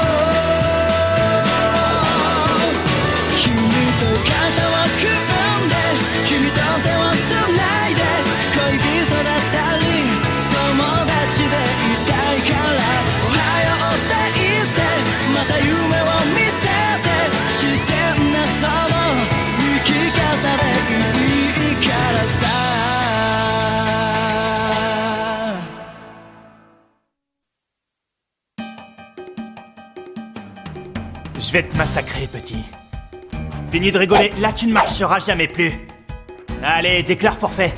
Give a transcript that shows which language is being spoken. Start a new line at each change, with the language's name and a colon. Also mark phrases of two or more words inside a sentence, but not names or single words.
Japanese: 君と肩を組んで君と手をつないで恋人だったり友達でいたいからおはようって言ってまた夢を見せて自然なその生き方でいいからさ
French: Je vais te massacrer, petit. Fini de rigoler, là tu ne marcheras jamais plus. Allez, déclare forfait.